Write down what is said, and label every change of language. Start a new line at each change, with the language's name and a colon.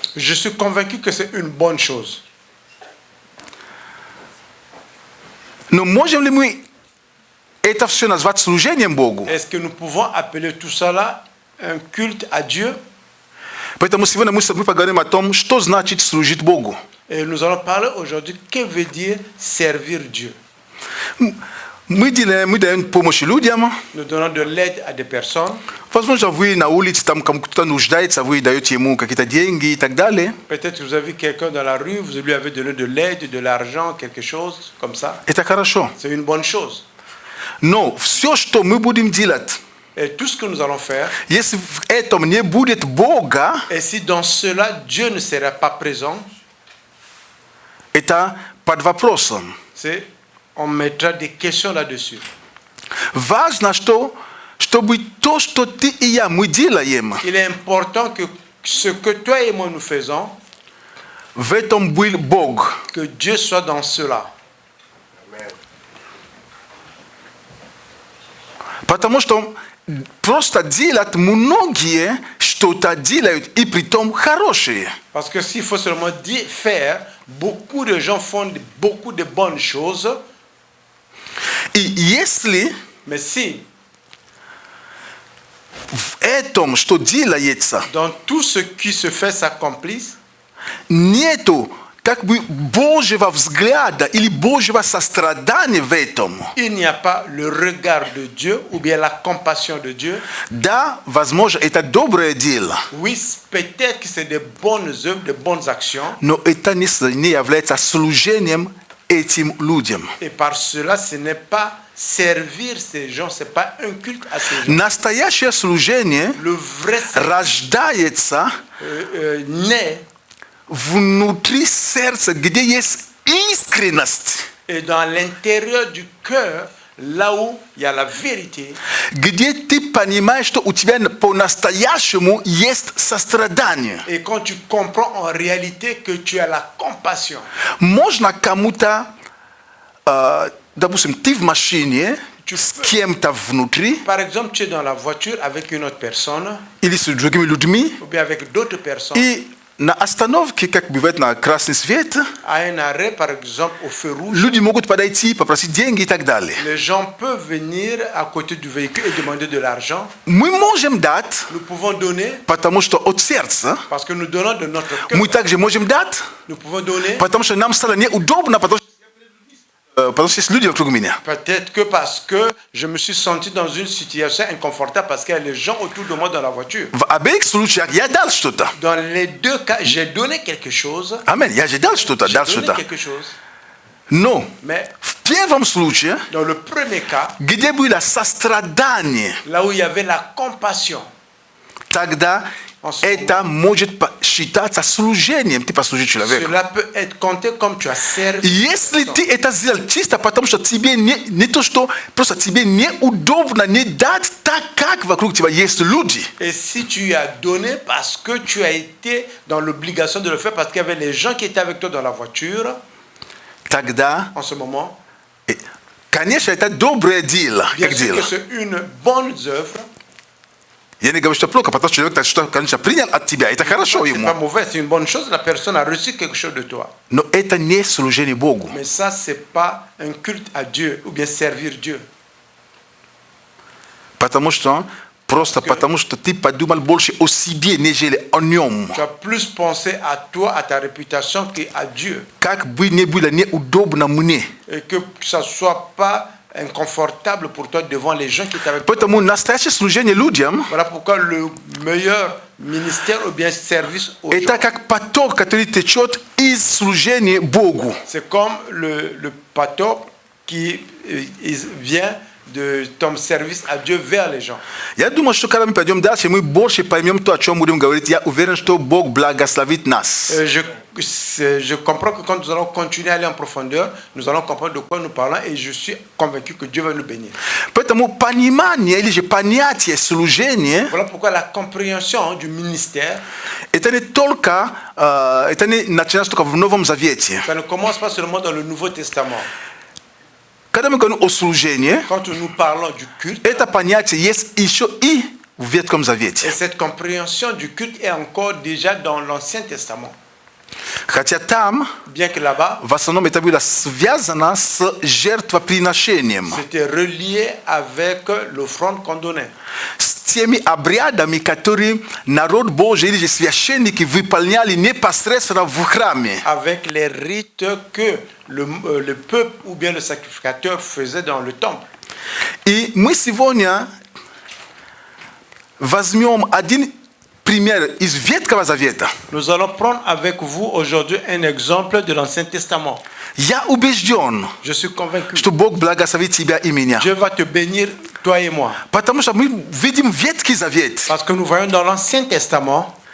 French: Je suis convaincu que c'est une bonne chose.
Russian: Но можем ли мы это все назвать служением Богу?
French: Est-ce que nous pouvons appeler tout ça là un culte à Dieu?
Russian: Поэтому сегодня мы поговорим о том, что значит служить Богу.
French: Et nous allons parler aujourd'hui que veut dire servir Dieu.
Russian: Мы даем помощь людям.
French: Nous donnons de l'aide à des personnes.
Russian: Возможно, вы на улице, там кто-то нуждается, вы даете ему какие-то деньги и так далее.
French: Peut-être que vous avez quelqu'un dans la rue, vous lui avez donné de l'aide, de l'argent, quelque chose comme ça.
Russian: Это хорошо.
French: C'est une bonne chose.
Russian: Но все, что мы будем делать,
French: Et tout ce que nous allons faire,
Russian: если в этом не будет Бога,
French: et si dans cela Dieu ne sera pas présent,
Russian: это под вопросом.
French: On mettra des questions là-dessus.
Russian: Важно, чтобы то, что ты и я, мы делаем,
French: Il est important que ce que toi et moi nous faisons,
Russian: в этом был Бог.
French: que Dieu soit dans cela.
Russian: Потому что просто делать многие что-то делают, и притом хорошие.
French: Parce que s'il faut seulement faire, beaucoup de gens font beaucoup de bonnes choses.
Russian: И если
French: Mais si,
Russian: в этом, что делается,
French: dans tout ce qui se fait s'accomplisse,
Russian: нету как бы Божьего взгляда или Божьего сострадания в этом,
French: il n'y a pas le regard de Dieu ou bien la compassion de Dieu.
Russian: да, возможно, это доброе дело,
French: Oui, peut-être que c'est des bonnes œuvres, des bonnes actions.
Russian: но это не является служением этим людям.
French: Et par cela, ce n'est pas servir ces gens, ce n'est pas un culte à ces gens.
Russian: Настоящее служение
French: Le vrai
Russian: рождается
French: naît
Russian: внутри сердца, где есть искренность,
French: et dans l'intérieur du cœur, là où il y a la vérité,
Russian: где ты понимаешь, что у тебя по-настоящему есть сострадание.
French: et quand tu comprends en réalité que tu as la compassion.
Russian: Можно кому-то, допустим, ты в машине с кем-то внутри,
French: Par exemple, tu es dans la voiture avec une autre personne,
Russian: или с другими людьми,
French: ou bien avec d'autres personnes,
Russian: и на остановке, как бывает на красный свет,
French: à un arrêt, par exemple, au feu rouge,
Russian: люди могут подойти, попросить деньги и так далее.
French: les gens peuvent venir à côté du véhicule et demander de l'argent.
Russian: Мы можем дать,
French: Nous pouvons donner
Russian: потому что от сердца.
French: parce que nous donnons de notre cœur.
Russian: Мы также можем дать,
French: Nous pouvons donner
Russian: потому что нам стало неудобно, потому что есть люди вокруг меня.
French: peut-être que parce que je me suis senti dans une situation inconfortable parce qu'il y a les gens autour de moi dans la voiture.
Russian: В обеих случаях я дал что-то.
French: Dans les deux cas, j'ai donné quelque chose.
Russian: Амен, я же дал что-то,
French: J'ai
Russian: дал
French: donné
Russian: что-то.
French: quelque chose.
Russian: Но
French: Mais
Russian: в первом случае,
French: dans le premier cas,
Russian: где было сострадание,
French: là où il y avait la compassion,
Russian: тогда это может считаться служением, ты послужил человеку.
French: cela peut être compté comme tu as servi.
Russian: Если ты это сделал чисто потому, что тебе не то, что просто тебе неудобно не дать так, как вокруг тебя есть люди.
French: Et si tu as donné parce que tu as été dans l'obligation de le faire, parce qu'il y avait les gens qui étaient avec toi dans la voiture,
Russian: Тогда,
French: en ce moment,
Russian: конечно, это доброе дело.
French: bien
Russian: Как
French: sûr
Russian: дело?
French: que c'est une bonne œuvre.
Russian: Я не говорю, что плохо, потому что человек, что, конечно, принял от тебя. Это хорошо
French: C'est pas
Russian: ему.
French: mauvais, c'est une bonne chose. La personne a reçu quelque chose de toi.
Russian: Но это не служение Богу.
French: Mais ça, c'est pas un culte à Dieu ou bien servir Dieu.
Russian: Потому что Просто потому что ты подумал больше о себе, нежели о нем.
French: Tu as plus pensé à toi, à ta réputation qu'à Dieu.
Russian: Как бы не было неудобно мне.
French: Et que ça ne soit pas inconfortable pour toi devant les gens qui t'avaient.
Russian: Поэтому настоящее служение людям
French: Voilà pourquoi le meilleur ministère ou bien service aux gens,
Russian: это как поток, который течет из служения Богу.
French: c'est comme le bateau qui vient de ton service à Dieu vers les gens.
Russian: Я думаю, что когда мы пойдем дальше, мы больше поймем то, о чем будем говорить. Я уверен, что Бог благословит нас.
French: Je comprends que quand nous allons continuer à aller en profondeur, nous allons comprendre de quoi nous parlons et je suis convaincu que Dieu va nous bénir.
Russian: Поэтому понимание или же понятие служения
French: Voilà pourquoi la compréhension du ministère,
Russian: это не только, это не начинается только в Новом Завете.
French: ça ne commence pas seulement dans le Nouveau Testament.
Russian: Когда мы говорим о служении,
French: Quand nous parlons du culte,
Russian: это понятие есть еще и в Ветхом Завете.
French: et cette compréhension du culte est encore déjà dans l'Ancien Testament.
Russian: Хотя там,
French: Bien que là-bas,
Russian: в основном это было связано с жертвоприношением,
French: c'était relié avec l'offrande qu'on donnait.
Russian: с теми обрядами, которые народ Божий или же священники выполняли непосредственно в храме.
French: Avec les rites que le peuple ou bien le sacrificateur faisait dans le temple.
Russian: И мы сегодня возьмем один пример из Ветхого Завета.
French: Nous allons prendre avec vous aujourd'hui un exemple de l'Ancien Testament.
Russian: Я убежден,
French: Je suis convaincu
Russian: что Бог благословит тебя и меня.
French: Dieu va te bénir, toi et moi.
Russian: Потому что мы видим Ветхий Завет.
French: Parce que nous voyons dans l'Ancien Testament,